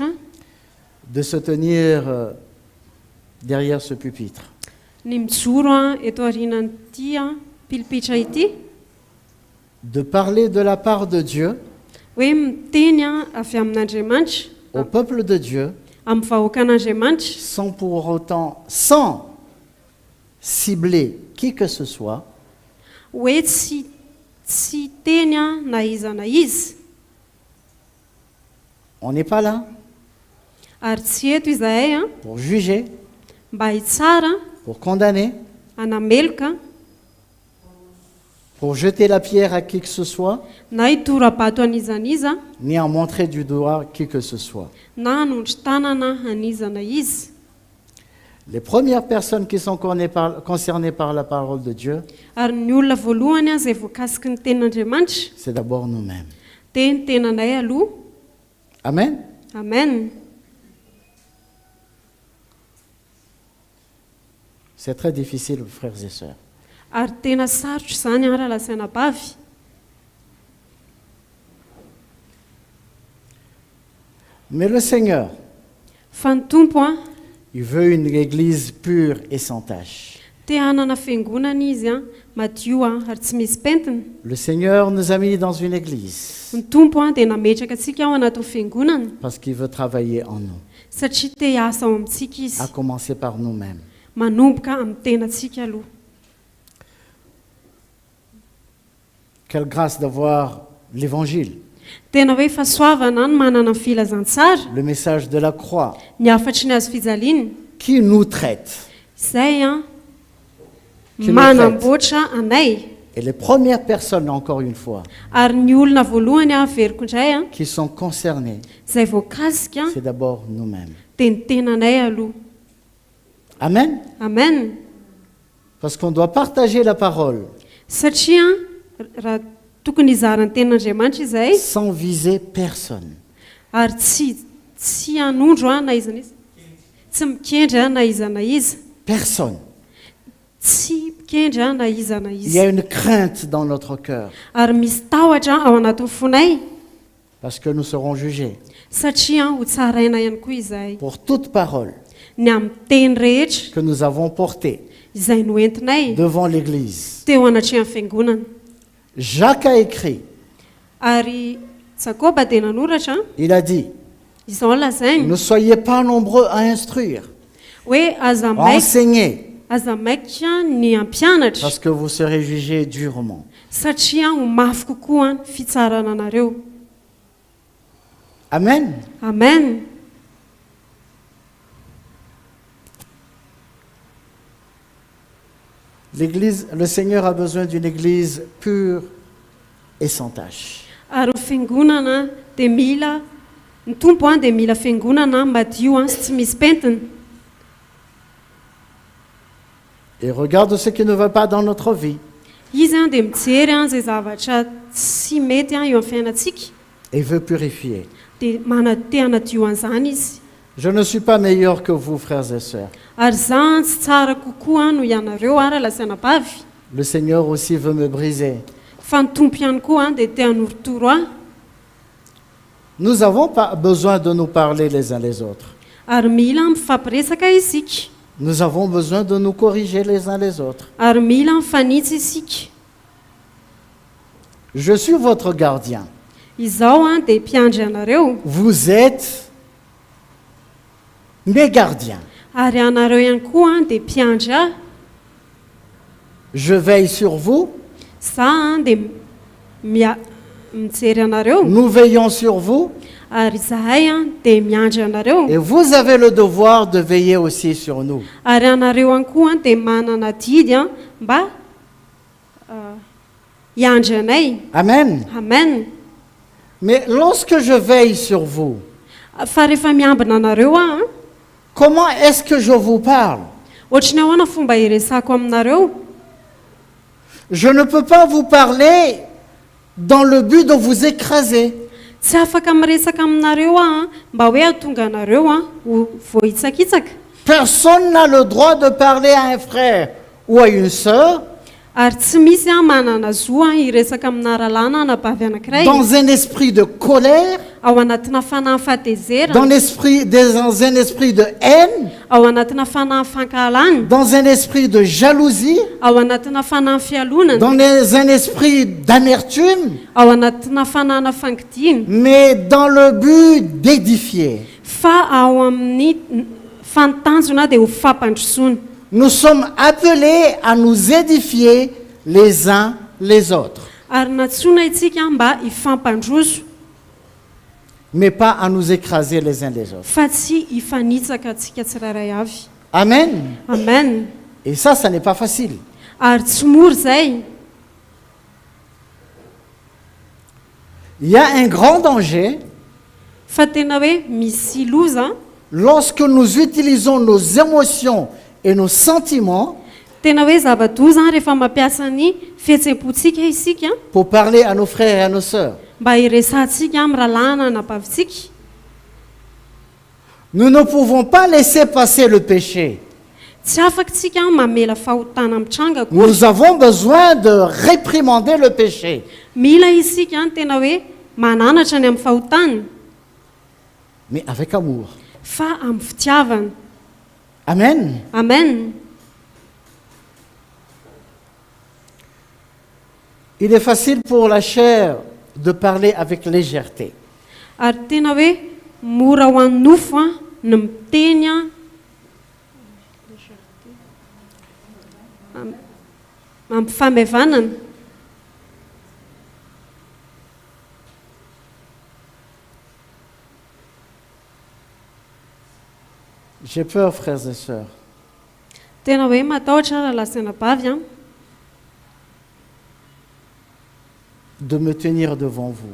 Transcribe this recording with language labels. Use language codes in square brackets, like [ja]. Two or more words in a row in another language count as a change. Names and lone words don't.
[fr] de se tenir derrière ce pupitre. [mg] ny mijoro eto aorianan'ity pilipitra ity, [fr] De parler de la part de Dieu [mg] hoe miteny avy amin'Andriamanitra [fr] au peuple de Dieu [mg] amin'ny vahoaka an'Andriamanitra [fr] sans pour autant, sans cibler qui que ce soit, [mg] hoe tsy teny na iza na izy, [fr] on n'est pas là [mg] ary tsy eto izahay [fr] pour juger, [mg] mba hitsara, [fr] pour condamner, [mg] anameloka, [fr] pour jeter la pierre à qui que ce soit, [mg] na hitora-bato an'izaniza, [fr] ni en montrer du doigt qui que ce soit. [mg] na hanondry tanana aniza na izy. [fr] Les premières personnes qui sont concernées par la parole de Dieu, [mg] Ary ny olona voalohany izay voakasiky ny tenin'Andriamanitra [fr] c'est d'abord nous-mêmes. [mg] dia ny tenanay aloha. [fr] Amen. [mg] Amen. [fr] C'est très difficile, frères et sœurs. [mg] Ary tena sarotra izany raha lasaina bavy. [fr] Mais le Seigneur, [mg] Fa ny tompo [fr] il veut une église pure et sans tache. [mg] te hanana fiangonana izy madio ary tsy misy pentina. [fr] Le Seigneur nous a mis dans une église [mg] Ny tompo dia nametraka antsika ao anatin'ny fiangonana [fr] parce qu'il veut travailler en nous, [mg] satria te hiasa ao amintsika izy, [fr] à commencer par nous-mêmes. [mg] manomboka amin'ny tenantsika aloha. [fr] Quelle grâce d'avoir l'évangile, [mg] Tena hoe fahasoavana ny manana ny filazantsara, [fr] le message de la croix, [mg] ny afatry ny azo fijaliana, [fr] qui nous traite. [mg] izay [fr] Qui [mg] manamboatra anay. [fr] Et les premières personnes, encore une fois, [mg] Ary ny olona voalohany averiko indray [fr] qui sont concernées, [mg] izay voakasika [fr] c'est d'abord nous-mêmes. [mg] dia ny tenanay aloha. [fr] Amen. [mg] Amen. [fr] Parce qu'on doit partager la parole [mg] Satria raha tokony hizaran'ny tenin'Andriamanitra izay [fr] sans viser personne. [mg] ary tsy hanondro na iza na iza, tsy mikendry na iza na iza, [fr] Personne. [mg] tsy mikendry na iza na [fr] Il y a [mg] iza, [fr] une crainte dans notre cœur [mg] ary misy tahotra ao anatin'ny fonay [fr] parce que nous serons jugés [mg] satria ho tsaraina ihany koa izahay [fr] pour toute parole [mg] ny amin'ny teny rehetra [fr] que nous avons portée [mg] izay noentinay [fr] devant l'Église. [mg] teo anatrehan'ny fiangonana. [fr] Jacques a écrit, [mg] Ary Jakoba dia nanoratra [fr] il a dit, [mg] izao lazainy [fr] ne soyez pas nombreux à instruire, [mg] hoe [fr] à [mg] aza maika ny ampianatra [fr] parce que vous serez jugés durement. [mg] satria ho mafy kokoa ny fitsarana anareo. [fr] Amen. [mg] Amen. [fr] L'Église, le Seigneur a besoin d'une Église pure et sans tache. [mg] Ary ny fiangonana dia mila, ny tompo dia mila fiangonana madio sy tsy misy pentina. [fr] Et regarde ce qui ne va pas dans notre vie [mg] Izy dia mijery izay zavatra tsy mety eo amin'ny fiainantsika [fr] et veut purifier. [mg] dia te hanadio an'izany izy. [fr] Je ne suis pas meilleur que vous, frères et sœurs. [mg] Ary zany tsy tsara kokoa no ianareo ary lasaina bavy. [fr] Le Seigneur aussi veut me briser. [mg] Fa ny tompo ihany koa dia te hanorotoro ahy. [fr] Nous n'avons pas besoin de nous parler les uns les autres. [mg] Ary mila mifampiresaka isika. [fr] Nous avons besoin de nous corriger les uns les autres. [mg] Ary mila mifanitsy isika. [fr] Je suis votre gardien. [mg] Izao dia mpiandry anareo. [fr] Vous êtes mes gardiens. [mg] Ary anareo ihany koa dia mpiandry ahy. [fr] Je veille sur vous. [mg] Za dia mijery anareo. [fr] Nous veillons sur vous. [mg] Ary zahay dia miandry anareo. [fr] Et vous avez le devoir de veiller aussi sur nous. [mg] Ary anareo ihany koa dia manana didy mba hiandry anay. [fr] Amen. [mg] Amen. [fr] Mais lorsque je veille sur vous, [mg] Fa rehefa miambina anareo [fr] comment est-ce que je vous parle? [mg] ohatrany ahoana fomba hiresako aminareo? [fr] Je ne peux pas vous parler dans le but de vous écraser. [mg] Tsy afaka miresaka aminareo mba hoe hatonga anareo ho vohitsakitsaka. [fr] Personne n'a le droit de parler à un frère ou à une sœur [mg] Ary tsy misy manana zo hiresaka amina ralàna anabavy anankiray [fr] dans un esprit de colère, [mg] ao anatina fanahy fahatezerana, [fr] dans un esprit de haine, [mg] ao anatina fanahy fankahalana, [fr] dans un esprit de jalousie, [mg] ao anatina fanahy fialonana, [fr] dans un esprit d'amertume, [mg] ao anatina fanahana fangidiana, [fr] mais dans le but d'édifier. [mg] fa ao amin'ny fanotanjona dia ho fampandrosoana. [fr] Nous sommes appelés à nous édifier les uns les autres, [mg] Ary natsoina itsika mba hifampandroso [fr] mais pas à nous écraser les uns les autres. [mg] fa tsy hifanitsaka antsika tsirairay avy. [fr] Amen. [mg] Amen. [fr] Et ça n'est pas facile. [mg] Ary tsy mora zay. [fr] Il y a un grand danger [mg] Fa tena hoe misy loza [fr] lorsque nous utilisons nos émotions et nos sentiments [mg] tena hoe zava-doza rehefa mampiasa ny fihetsempontsika isika [fr] pour parler à nos frères et à nos sœurs. [mg] mba hiresantsika amin'ny ralàna anabavitsika. [fr] Nous ne pouvons pas laisser passer le péché. [mg] Tsy afaka tsika mamela fahotana mitranga koa. [fr] Nous avons besoin de réprimander le péché. [mg] Mila isika tena hoe mananatra ny amin'ny fahotana [fr] Mais avec amour. [mg] fa amin'ny fitiavana. [fr] Amen. [mg] Amen. [fr] Il est facile pour la chair de parler avec légèreté. [mg] Ary tena hoe mora ho an'ny nofo ny miteny amin'ny famevanana. [fr] J'ai peur, frères et sœurs. [mg] Tena hoe matahotra raha lasanabavy [fr] De me tenir devant vous.